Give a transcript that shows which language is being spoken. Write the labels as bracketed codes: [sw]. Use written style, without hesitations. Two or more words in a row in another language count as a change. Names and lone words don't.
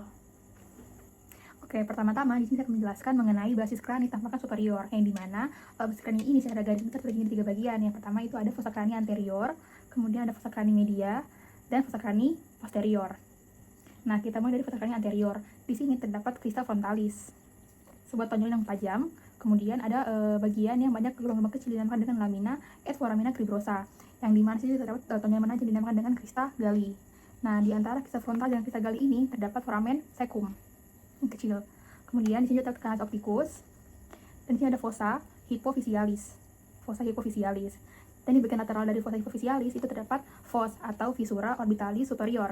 [id] Oke, pertama-tama di sini saya akan menjelaskan mengenai basis krani tampakan superior, yang dimana basis krani ini secara garis besar terbagi menjadi 3 bagian. Yang pertama itu ada [la] fossa krani anterior, [id] kemudian ada [la] fossa krani media, [id] dan [la] fossa krani posterior. [id] Nah, kita mulai dari [la] fossa krani anterior. [id] Di sini terdapat [la] crista frontalis, [id] sebuah tonjol yang tajam. Kemudian ada bagian yang banyak gelombang kecil dinamakan dengan [la] lamina et foramina cribrosa, [id] yang dimana sini terdapat tonjol mana yang dinamakan dengan [la] crista galli. [id] Nah, di antara [la] crista frontal [id] dan [la] crista galli [id] ini terdapat [la] foramen cecum [id] yang kecil. Kemudian di sini terdapat [la] canalus opticus, [id] dan di sini ada [la] fossa hypophysialis. [id] Dan di bagian lateral dari [la] fossa hypophysialis [id] itu terdapat fos atau [la] visura orbitalis superior.